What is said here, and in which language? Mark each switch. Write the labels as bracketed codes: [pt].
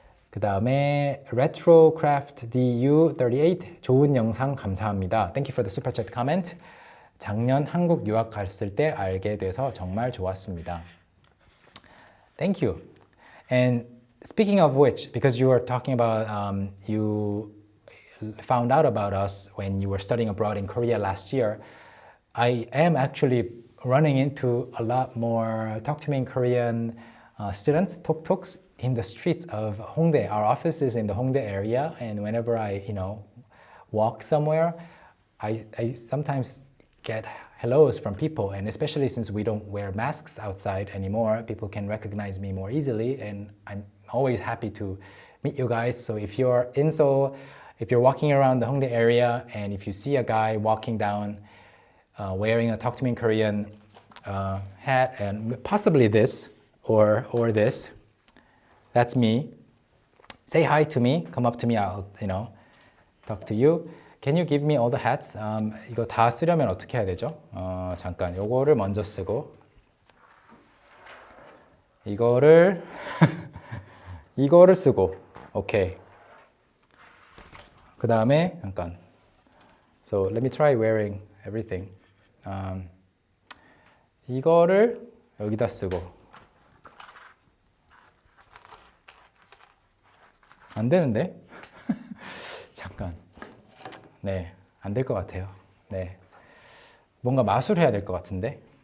[ko] 그 다음에 retrocraft du38 좋은 영상 감사합니다. [en] Thank you for the super chat comment. [ko] 작년 한국 유학 갔을 때 알게 돼서 정말 좋았습니다. [en] Thank you. And speaking of which, because you were talking about you found out about us when you were studying abroad in Korea last year, I am actually running into a lot more Talk to Me in Korean students, 톡톡s, in the streets of Hongdae. Our office is in the Hongdae area, and whenever I, walk somewhere, I sometimes get hellos from people, and especially since we don't wear masks outside anymore, people can recognize me more easily, and I'm always happy to meet you guys. So if you're in Seoul, if you're walking around the Hongdae area, and if you see a guy walking down wearing a Talk to Me in Korean hat, and possibly this or this, that's me. Say hi to me, come up to me, I'll talk to you. Can you give me all the hats? [ko] 이거 다 쓰려면 어떻게 해야 되죠? 잠깐, 요거를 먼저 쓰고 이거를 이거를 쓰고 오케이. 그 다음에 잠깐. [en] So let me try wearing everything. [ko] 이거를 여기다 쓰고 안 되는데? 잠깐. 네, 안 될 것 같아요. 네, 뭔가 마술해야 될 것 같은데.